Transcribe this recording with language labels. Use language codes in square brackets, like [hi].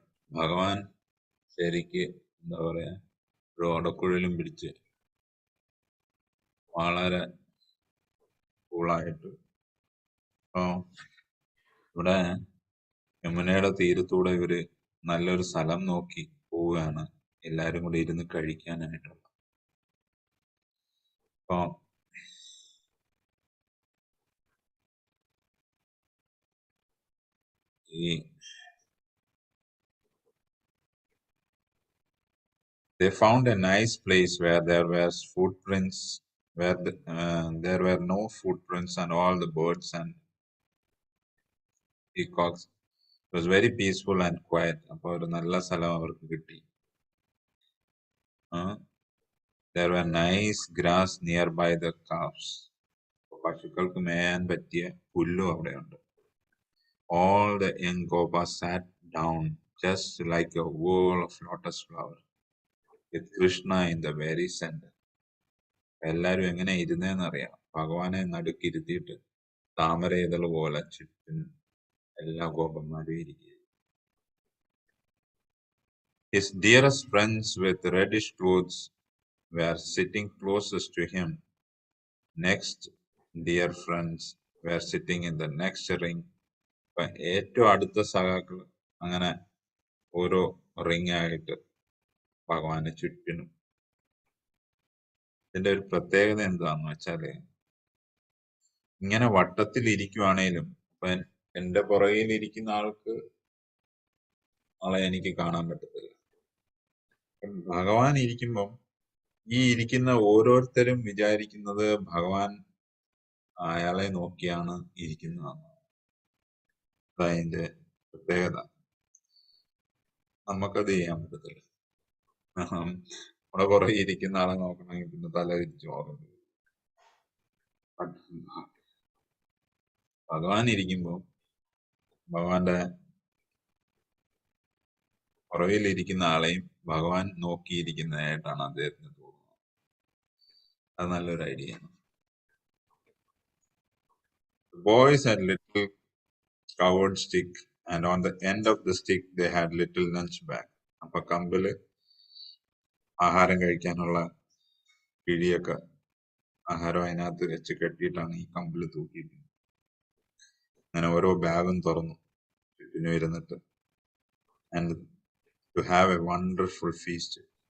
[ml] ഭഗവാൻ ശരിക്ക് എന്താ പറയാ ഒരു ഓടക്കുഴലും പിടിച്ച് വളരെ കൂളായിട്ട്. അപ്പൊ ഇവിടെ യമുനയുടെ തീരത്തൂടെ ഇവര് നല്ലൊരു സ്ഥലം നോക്കി പോവുകയാണ്, എല്ലാരും കൂടി ഇരുന്ന് കഴിക്കാനായിട്ടുള്ള. അപ്പൊ ഈ [en] they found a nice place where there were footprints, where there were no footprints and all the birds and peacocks. It was very peaceful and quiet. [ml] അപ്പൊ ഒരു നല്ല സ്ഥലം അവർക്ക് കിട്ടി. [en] There were nice grass nearby the calves. [ml] പശുക്കൾക്ക് മേയാൻ പറ്റിയ പുല്ലും അവിടെയുണ്ട്. [en] All the young gopas sat down just like a whorl of lotus flower with Krishna in the very center. [ml] എല്ലാരും എങ്ങനെ ഇരുന്നേന്നറിയാം. ഭഗവാനെ നടുക്കിരുത്തിയിട്ട് താമര ഇതൾ പോലെ ചുറ്റും എല്ലാ ഗോപന്മാരും ഇരിക്കുക. [en] His dearest friends with reddish clothes were sitting closest to him. Next dear friends were sitting in the next ring. [ml] ഏറ്റവും അടുത്ത സഖാക്കൾ അങ്ങനെ ഓരോ റിംഗ് ആയിട്ട് ഭഗവാന് ചുറ്റിനും. ഇതിന്റെ ഒരു പ്രത്യേകത എന്താന്ന് വെച്ചാല് ഇങ്ങനെ വട്ടത്തിൽ ഇരിക്കുവാണേലും ഇപ്പൊ എന്റെ പുറകിൽ ഇരിക്കുന്ന ആളെ എനിക്ക് കാണാൻ പറ്റത്തില്ല. ഭഗവാൻ ഇരിക്കുമ്പം ഈ ഇരിക്കുന്ന ഓരോരുത്തരും വിചാരിക്കുന്നത് ഭഗവാൻ അയാളെ നോക്കിയാണ് ഇരിക്കുന്നതാണ്. അതതിന്റെ പ്രത്യേകത. നമുക്കത് ചെയ്യാൻ പറ്റത്തില്ല. നമ്മുടെ പുറകെ ഇരിക്കുന്ന ആളെ നോക്കണമെങ്കിൽ പിന്നെ തല തിരിച്ചു നോക്കണം. ഭഗവാൻ ഇരിക്കുമ്പോ ഭഗവാന്റെ പുറകിലിരിക്കുന്ന ആളെയും ഭഗവാൻ നോക്കിയിരിക്കുന്നതായിട്ടാണ് അദ്ദേഹത്തിന് തോന്നുന്നത്. അത് നല്ലൊരു ഐഡിയ ആണ്. [en] Boys had little covered stick, and on the end of the stick they had little lunch bag. [ml] അപ്പൊ കമ്പില് ആഹാരം കഴിക്കാനുള്ള പിടിയൊക്കെ ആഹാരം അതിനകത്ത് വെച്ച് കെട്ടിയിട്ടാണ് ഈ കമ്പില് തൂക്കിയിരിക്കുന്നത്. അങ്ങനെ ഓരോ ബാഗും തുറന്നു ചുറ്റിനും ഇരുന്നിട്ട് [en] And to have a wonderful feast.